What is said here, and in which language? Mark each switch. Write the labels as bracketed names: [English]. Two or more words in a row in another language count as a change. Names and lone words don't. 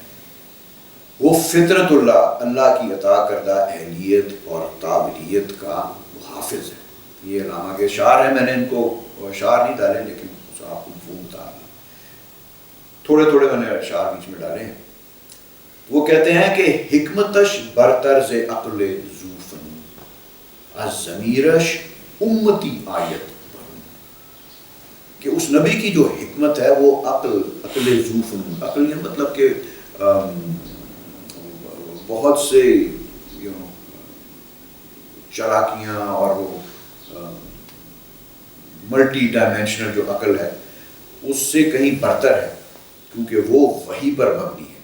[Urdu] وہ فطرت اللہ کی عطا کردہ اہلیت اور قابلیت کا محافظ ہے. یہ علامہ کے اشعار ہیں، میں نے ان کو اشعار نہیں ڈالے لیکن آپ کو مفہوم بتا دیا، تھوڑے تھوڑے میں نے اشعار بیچ میں ڈالے ہیں. وہ کہتے ہیں کہ [Persian] حکمتش برطرز عقل ذو فنون، از ضمیرش امتی آیت برون. [Urdu] کہ اس نبی کی جو حکمت ہے وہ [Persian] عقل ذو فنون، [Urdu] عقل یہ مطلب کہ بہت سے چالاکیاں اور وہ [English] multi dimensional [Urdu] جو عقل ہے اس سے کہیں برتر ہے، کیونکہ وہ وحی پر مبنی ہے.